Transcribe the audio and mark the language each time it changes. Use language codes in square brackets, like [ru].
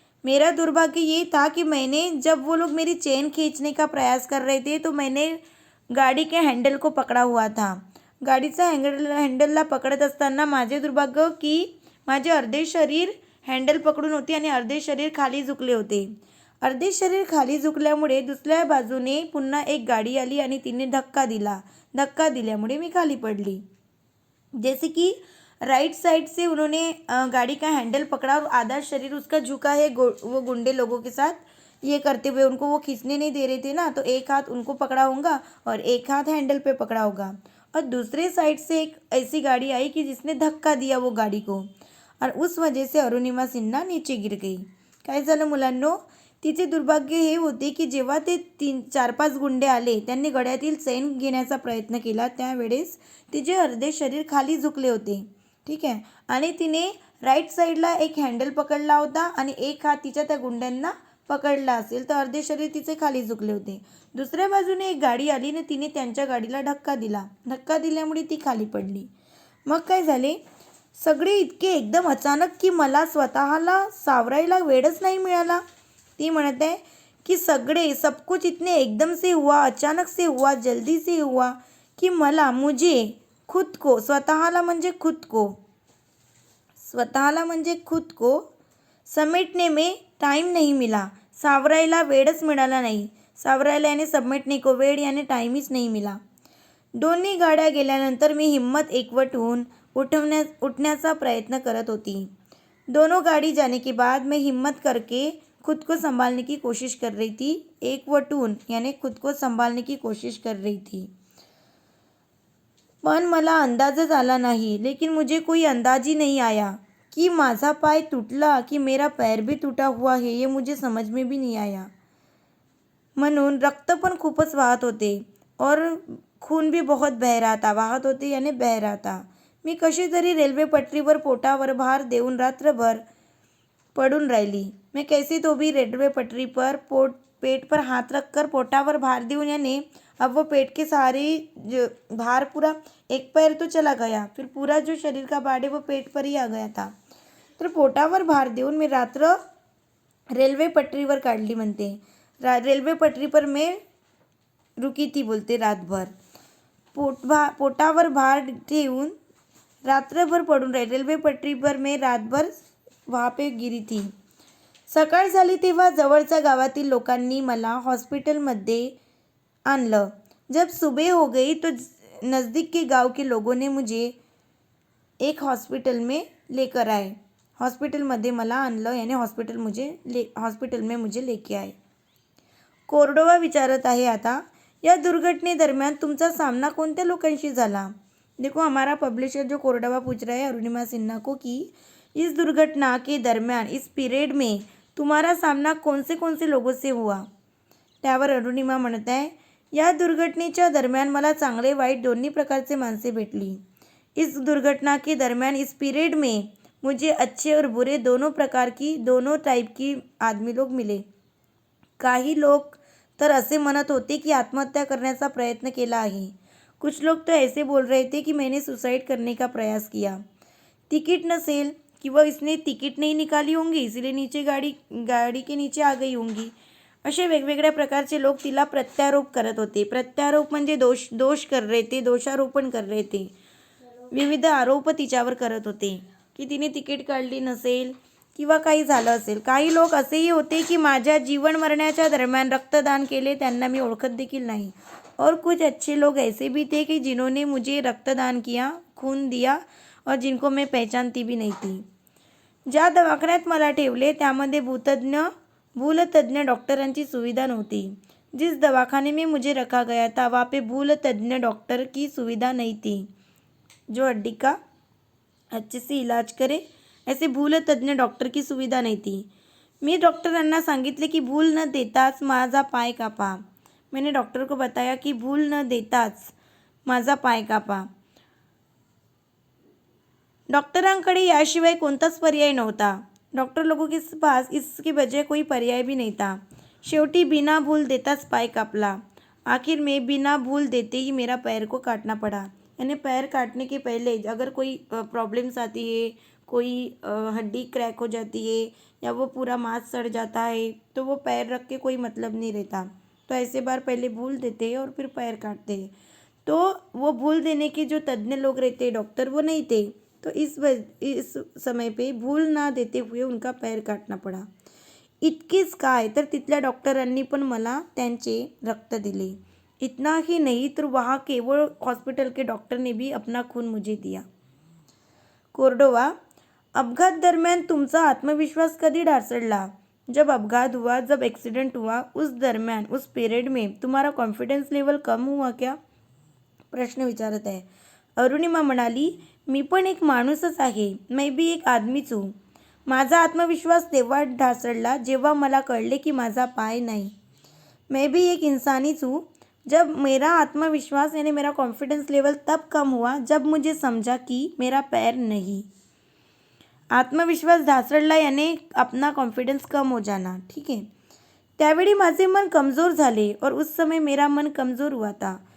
[hi] मेरा दुर्भाग्य ये था कि मैंने, जब वो लोग मेरी चेन खींचने का प्रयास कर रहे थे, तो मैंने गाडी के हँडल को पकडा हुआ था। [mr] गाडीचा हँडलला पकडत असताना माझे दुर्भाग्य की माझे अर्धे शरीर हँडल पकडून होते आणि अर्धे शरीर खाली झुकले होते। अर्धे शरीर खाली झुकल्यामुळे दुसऱ्या बाजूने पुन्हा एक गाडी आली आणि तिने धक्का दिल्यामुळे मी खाली पडली। [hi] जैसे कि राइट साइड से उन्होंने गाड़ी का हैंडल पकड़ा और आधा शरीर उसका झुका है, वो गुंडे लोगों के साथ ये करते हुए, उनको वो खींचने नहीं दे रहे थे ना, तो एक हाथ उनको पकड़ा होगा और एक हाथ हैंडल पे पकड़ा होगा। और दूसरे साइड से एक ऐसी गाड़ी आई कि जिसने धक्का दिया वो गाड़ी को और उस वजह से अरुणिमा सिन्हा नीचे गिर गई। [mr] काय झालं मुलांनो, तिचे दुर्भाग्य हे होते की जेव्हा ते 4-5 गुंडे आले, त्यांनी गळ्यातील चेन घेण्याचा प्रयत्न केला, त्यावेळेस तिचे अर्धे शरीर खाली झुकले होते, ठीक आहे, आणि तिने राईट साईडला एक हँडल पकडला होता आणि एक हात तिच्या त्या गुंड्यांना पकडला असेल, तर अर्धे शरीर तिचे खाली झुकले होते। दुसऱ्या बाजूने एक गाडी आली आणि तिने त्यांच्या गाडीला धक्का दिल्यामुळे ती खाली पडली। मग काय झाले, सगळे इतके एकदम अचानक की मला स्वतःला सावरायला वेळच नाही मिळाला। [hi] ती म्हणत आहे की सब कुछ इतने एकदम से हुआ, अचानक से हुआ, जल्दी से हुआ कि मुझे खुद को, [mr] स्वतःला म्हणजे [hi] खुद को समेटने में टाइम नहीं मिला, [mr] सावरायला वेळच मिळाला नाही। [hi] सावरायला यानी समेटने को वेळ यानी टाइमच नहीं मिला। [mr] दोन्ही गाड्या गेल्यानंतर मी हिम्मत एकवट होऊन उठण्याचा प्रयत्न करत होती। [hi] दोनों गाड़ी जाने के बाद मैं हिम्मत करके खुद को संभालने की कोशिश कर रही थी। एकवट होऊन यानी खुद को संभालने की कोशिश कर रही थी, [mr] पण मला अंदाजच आला नाही, [hi] लेकिन मुझे कोई अंदाज ही नहीं आया कि [mr] माझा पाय टूटला [hi] कि मेरा पैर भी टूटा हुआ है, ये मुझे समझ में भी नहीं आया। [mr] म्हणून रक्त पण खूपच वाहत होते [hi] और खून भी बहुत बह रहा था, वाहत होते यानी बह रहा था। [mr] मी कशी तरी रेल्वे पटरीवर पोटावर भार देऊन रात्रभर पडून राहिली। [hi] मैं कैसे तो भी रेलवे पटरी पर पेट पर हाथ रखकर [mr] पोटावर भार देऊन [hi] यानी अब वो पेट के सहारे जो भार, पूरा एक पैर तो चला गया, फिर पूरा जो शरीर का भार है वो पेट पर ही आ गया था। [mr] तर पोटावर भार देऊन मी रात्र रेल्वे पटरीवर काढली म्हणते। [hi] रेल्वे पटरी पर मैं रुकी थी बोलते रातभर। [mr] पोटावर भार ठेवून रात्रभर पडून राहिली, [hi] रेल्वे पटरी पर मैं रातभर वहाँ पे गिरी थी। [mr] सकाळ झाली तेव्हा जवळच्या गावातील लोकांनी मला हॉस्पिटलमध्ये आणलं। [hi] जब सुबह हो गई तो नज़दीक के गांव के लोगों ने मुझे एक हॉस्पिटल में लेकर आए। [mr] हॉस्पिटलमध्ये मला आणलं [hi] यानी हॉस्पिटल में मुझे लेके आए। [mr] कोरडवा विचारत आहे आता, या दुर्घटनेदरम्यान तुमचा सामना कोणत्या लोकांशी झाला? [hi] देखो हमारा पब्लिशर जो कोरडवा पूछ रहा है अरुणिमा सिन्हा को कि इस दुर्घटना के दरम्यान, इस पीरियड में तुम्हारा सामना कौन से लोगों से हुआ? [mr] त्यावर अरुणिमा म्हणत आहे या दुर्घटनेच्या दरम्यान मला चांगले वाईट दोन्ही प्रकारचे माणसे भेटली। [hi] इस दुर्घटना के दरम्यान इस पीरियड में मुझे अच्छे और बुरे दोनों टाइप की आदमी लोग मिले। [mr] काही लोग तर असे म्हणत होते की आत्महत्या करण्याचा प्रयत्न केला आहे। [hi] कुछ लोग तो ऐसे बोल रहे थे कि मैंने सुसाइड करने का प्रयास किया। [mr] तिकीट नसेल किंवा [hi] इसने तिकीट नहीं निकाली होंगी इसलिए नीचे गाड़ी के नीचे आ गई होंगी, [mr] असे वेगवेगळ्या प्रकारचे लोक तिला प्रत्यारोप करत होते। प्रत्यारोप म्हणजे [hi] दोष कर रहे थे, [mr] दोषारोपण कर रहे थे, विविध आरोप तिच्यावर करत होते की तिने तिकीट काढली नसेल किंवा काही झालं असेल। काही लोक असेही होते की माझ्या जीवन मरण्याच्या दरम्यान रक्तदान केले त्यांना मी ओळखत देखील नाही। [hi] और कुछ अच्छे लोग ऐसे भी थे कि जिन्होंने मुझे रक्तदान किया, खून दिया और जिनको मैं पहचानती भी नहीं थी। [mr] ज्या दवाखान्यात मला ठेवले त्यामध्ये भूलतज्ञ डॉक्टरांची सुविधा नव्हती। [hi] जिस दवाखाने में मुझे रखा गया था वहाँ पे भूलतज्ञ डॉक्टर की सुविधा नहीं थी जो हड्डी का अच्छे से इलाज करे, ऐसे भूलतज्ञ डॉक्टर की सुविधा नहीं थी। [mr] मी डॉक्टरांना सांगितले की भूल न देताच माझा पाय कापा। [hi] मैंने डॉक्टर को बताया कि [mr] भूल न देताच माझा पाय कापा। डॉक्टरांकडे याशिवाय कोणताच पर्याय नव्हता। [hi] डॉक्टर लोगों के पास इसके बजाय कोई पर्याय भी नहीं था। [mr] शेवटी बिना भूल देताच पाय कापला। [hi] आखिर में बिना भूल देते ही मेरा पैर को काटना पड़ा। यानी पैर काटने के पहले अगर कोई प्रॉब्लम्स आती है, कोई हड्डी क्रैक हो जाती है या वो पूरा मांस सड़ जाता है तो वो पैर रख के कोई मतलब नहीं रहता। तो ऐसे बार पहले भूल देते हैं और फिर पैर काटते हैं। तो वो भूल देने के जो तज्ञ लोग रहते डॉक्टर वो नहीं थे, तो इस समय पे भूल ना देते हुए उनका पैर काटना पड़ा। [mr] इतकेच काय तर तिथल्या डॉक्टरांनी पण मला त्यांचे रक्त दिले। [hi] इतना ही नहीं तो वहाँ केवळ हॉस्पिटल के डॉक्टर ने भी अपना खून मुझे दिया। [mr] कोरडोवा, अपघात दरम्यान तुमचा आत्मविश्वास कधी ढासळला? [hi] जब अपघात हुआ, जब एक्सीडेंट हुआ, उस दरम्यान उस पीरियड में तुम्हारा कॉन्फिडेंस लेवल कम हुआ क्या? [mr] प्रश्न विचारत आहे। अरुणिमा म्हणाली, मी पण एक माणूसच आहे, [hi] मैं भी एक आदमीच हूँ। [mr] माझा आत्मविश्वास तेव्हा ढासळला जेव्हा मला कळले की माझा पाय नाही। [hi] मैं भी एक इंसानीच हूँ। जब मेरा आत्मविश्वास यानी मेरा कॉन्फिडेंस लेवल तब कम हुआ जब मुझे समझा कि मेरा पैर नहीं। [mr] आत्मविश्वास ढासळला [hi] यानी अपना कॉन्फिडेंस कम हो जाना, ठीक है। [mr] त्यावेळी माझे मन कमज़ोर झाले [hi] और उस समय मेरा मन कमज़ोर हुआ था।